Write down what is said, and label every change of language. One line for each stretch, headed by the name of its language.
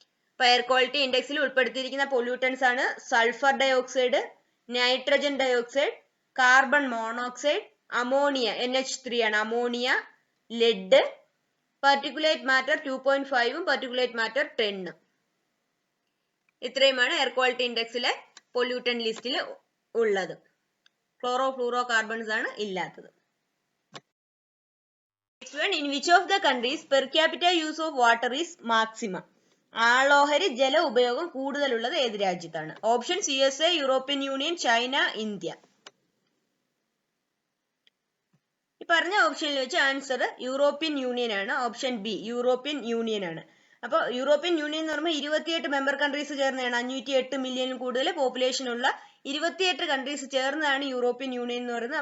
Malayalam: അപ്പൊ air quality ഇൻഡെക്സിൽ ഉൾപ്പെടുത്തിയിരിക്കുന്ന pollutants ആണ് sulphur dioxide, nitrogen dioxide, carbon monoxide, ammonia NH3 ആണ്, ammonia, lead, particulate matter 2.5 particulate matter 10. ഇത്രയുമാണ് air quality ഇൻഡെക്സിലെ pollutant ലിസ്റ്റിൽ ഉള്ളത്. Chloro fluoro carbons ആണ് ഇല്ലാത്തത്.
English: Next one, in which of the countries per capita use of water is maximum?
Malayalam: ആളോഹരി ജല ഉപയോഗം കൂടുതലുള്ളത് ഏത് രാജ്യത്താണ്? Options USA, European union, China, India. ഈ പറഞ്ഞ ഓപ്ഷനിൽ വെച്ച് ആൻസർ യൂറോപ്യൻ യൂണിയൻ ആണ്. ഓപ്ഷൻ ബി യൂറോപ്യൻ യൂണിയൻ ആണ്. അപ്പോൾ യൂറോപ്യൻ യൂണിയൻ എന്ന് പറയുമ്പോൾ 28 മെമ്പർ കൺട്രീസ് ചേർന്നതാണ്. 508 മില്യണിൽ കൂടുതൽ പോപ്പുലേഷൻ ഉള്ള 28 കൺട്രീസ് ചേർന്നതാണ് യൂറോപ്യൻ യൂണിയൻ എന്ന് പറയുന്നത്.